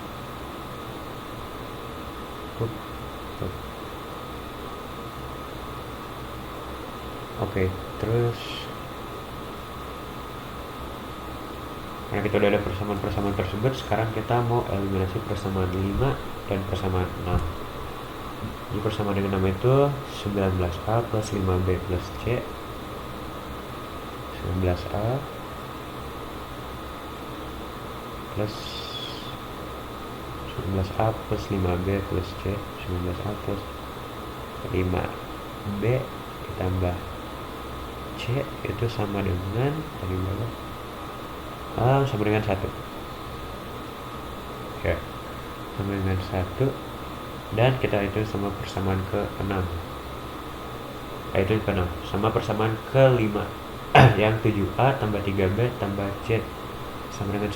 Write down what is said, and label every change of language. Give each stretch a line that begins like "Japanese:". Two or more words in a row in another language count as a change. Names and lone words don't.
Indonesian: Oke, terus karena kita udah ada persamaan-persamaan tersebut, sekarang kita mau eliminasi persamaan 5 dan persamaan 6. Jadi persamaan dengan 6 itu 19A plus 5B plus C. 19A plus 19A plus 5B plus C. 19A plus 5B ditambah C itu sama dengan tadi berapa? Sama dengan 1. Ya, sama dengan 1. Dan kita itu sama persamaan ke-6, itu ke-6 sama persamaan ke-5 yang 7A tambah 3B tambah C sama dengan 1.